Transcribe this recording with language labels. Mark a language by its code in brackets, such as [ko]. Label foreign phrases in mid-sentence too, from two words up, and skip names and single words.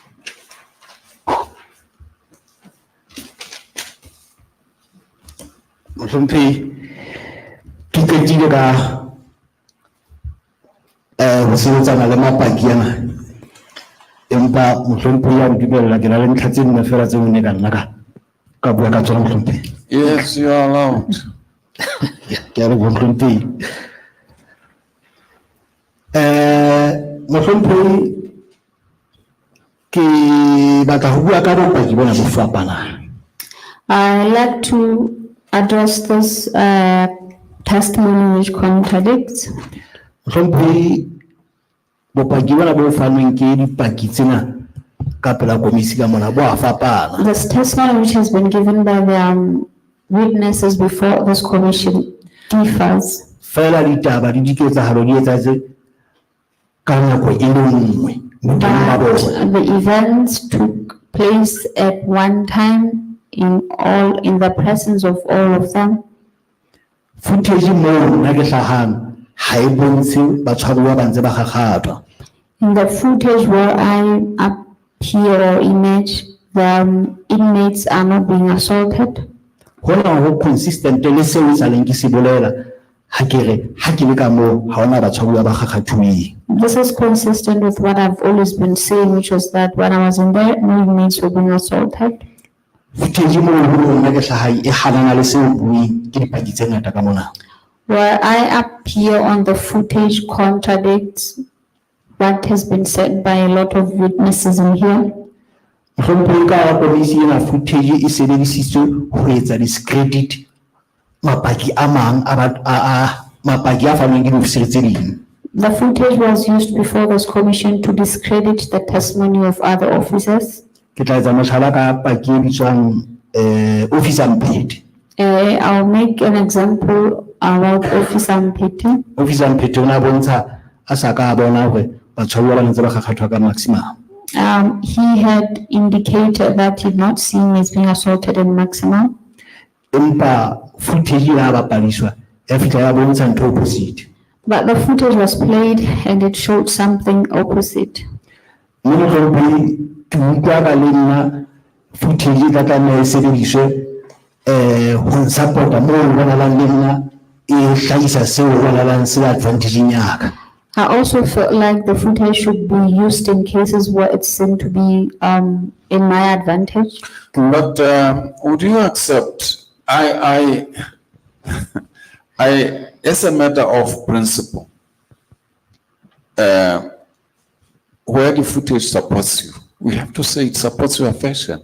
[st] Mohlompe ke qetile ka ho sebetsana le mapaki ana. Empa mohlompe ya ntibella ke na le ntlha tse nne fela tse o ne ka nna ka bua ka tsona mohlompe. [en] Yes, you are allowed. [st] Ke a re mohlompe. Mohlompe ke batla ho bua ka bopaki bona bo fapana. [en] I like to address this testimony which contradicts. [st] Mohlompe bopaki bona bo fanweng ke dipaki tsena ka pela komisi ka mona bo a fapana. [en] This testimony which has been given by the witnesses before this commission differs. [st] Fela ditaba di diketsahalo di etsahetse ka nako e le nngwe. [en] But the events took place at one time in the presence of all of them. [st] Footage mo na ke hlahang ha e bontshe batshwaruwa ba ntse ba gagata. [en] In the footage where I appear or image, the inmates are not being assaulted. [st] Hona ho consistent le seo sa leng ke se bolela ha ke re ha ke le ka mo ha ona batshwaruwa ba gagathuweng. [en] This is consistent with what I've always been saying, which was that when I was in there, no inmates were being assaulted. [st] Footage mo na ke hlahang e halana le seo bueng ke dipaki tse ngata ka mona. [en] Where I appear on the footage contradicts what has been said by a lot of witnesses in here. [st] Mohlompe ka komisi ena footage e sebedisitswe ho etsa discredit mapaki a mang a mapaki a fanweng ke diofisiri tse ding. [en] The footage was used before this commission to discredit the testimony of other officers. [st] Ke tla etsa mohlala ka paki e bitswang Officer Mpete. [en] I'll make an example about Officer Mpete. [st] Officer Mpete o na bontsha a sa ka bona hore batshwaruwa ba ntse ba gagathwa ka maximum. [en] He had indicated that he had not seen as being assaulted in maximum. [st] Empa footage ya bapaliswa ya fihla ya bontsha ntho opposite. [en] But the footage was played and it showed something opposite. [st] Mohlompe ke utlwa ka le nna footage ka tlameha e sebediswe ho support mo ho bonalang le nna e hlahisa seo ho bonalang se advantage yaka. [en] I also felt like the footage should be used in cases where it seemed to be in my advantage. But would you accept, I as a matter of principle, where the footage supports you, we have to say it supports your version.